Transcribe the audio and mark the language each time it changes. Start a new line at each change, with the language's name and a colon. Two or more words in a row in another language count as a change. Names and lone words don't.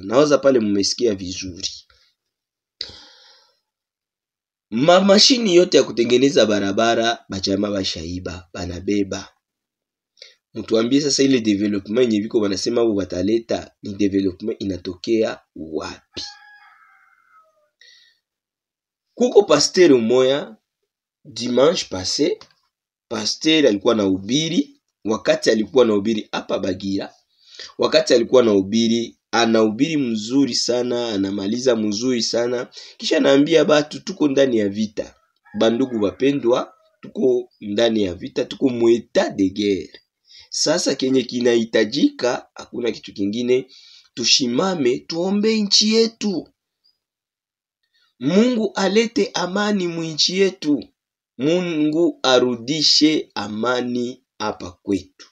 Swahili: Naoza pale mmesikia vizuri. Mashini yote ya kutengeneza barabara bachama bashaiba, banabeba. Mtuambie sasa ile development yenye biko wanasema wao wataleta, ni development inatokea wapi? Kuko pasteur mmoja
French: dimanche passé,
Swahili: pasteur alikuwa na ubiri. Wakati alikuwa na ubiri hapa Bagira, wakati alikuwa na ubiri, anahubiri mzuri sana, anamaliza mzuri sana, kisha naambia batu tuko ndani ya vita. Bandugu wapendwa, tuko ndani ya vita, tuko mu
French: etat de guerre.
Swahili: Sasa kenye kinahitajika hakuna kitu kingine, tushimame tuombe nchi yetu. Mungu alete amani mu nchi yetu. Mungu arudishe amani hapa kwetu.